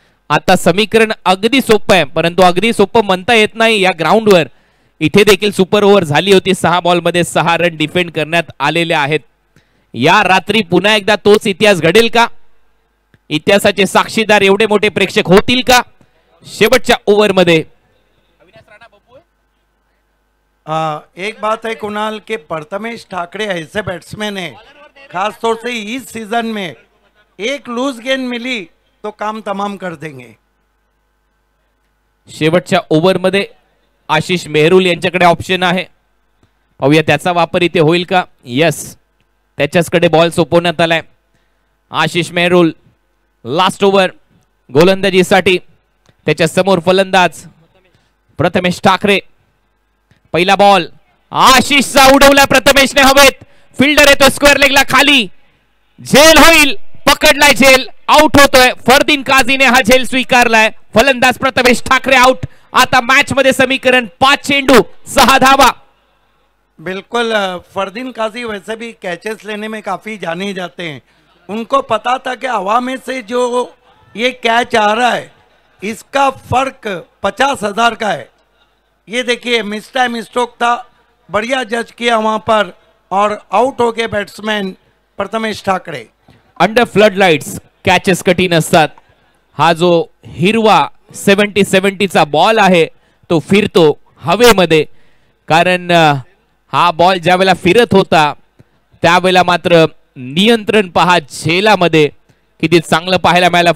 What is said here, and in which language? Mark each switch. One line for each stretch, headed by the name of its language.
Marathi: आता समीकरण अगदी सोपं आहे, परंतु अगदी सोपं म्हणता येत नाही या ग्राउंडवर. इथे देखील सुपर ओव्हर झाली होती. 6 बॉल मध्ये 6 रन डिफेंड करण्यात आलेले आहेत. या रात्री पुन्हा एकदा तोच इतिहास घडेल का? इतिहासाचे साक्षीदार एवढे मोठे प्रेक्षक होतील का शेवटच्या ओव्हर मध्ये?
Hindi: एक बात है कुणाल के प्रथमेश ठाकरे ऐसे बैट्समैन है, खास तौर से इस सीजन में एक लूज गेंद मिली तो काम तमाम कर देंगे.
Marathi: शेवटच्या ओव्हरमध्ये आशिष मेहरुल यांच्याकडे ऑप्शन आहे. पाहूया त्याचा वापर इथे होईल का. यस, त्याच्याचकडे बॉल सोपवण्यात आलाय. Ashish Mehrul last over गोलंदाजीसाठी. त्याच्या समोर फलंदाज प्रथमेश ठाकरे. पहिला बॉल आशिषचा उडवला प्रथमेशने हवेत. फिल्डर येतो स्क्वेअर लेगला खाली. झेल होईल, पकडलाय झेल, आउट होतोय. फरदीन काझीने हा झेल स्वीकारलाय. फलंदाज प्रथमेश ठाकरे आउट. आता मॅच मध्ये समीकरण 5 चेंडू 6 धावा.
Hindi: बिल्कुल, फरदीन काजी वैसे भी कैचेस लेने में काफ़ी जाने जाते हैं. उनको पता था कि हवा में से जो ये कैच आ रहा है इसका फर्क 50,000 का है. ये देखिए मिस टाइम स्ट्रोक था, बढ़िया जज किया वहां पर और आउट हो गए batsman Prathamesh Thackeray.
Marathi: Under flood lights catches कठीण असतात. हा जो हिरवा 70-70चा बॉल आहे तो फिरतो हवेमध्ये, कारण हा बॉल ज्यावेळेला फिरत होता त्यावेळेला मात्र नियंत्रण पहा झेलामध्ये किती चांगलं पाहायला मिळालं.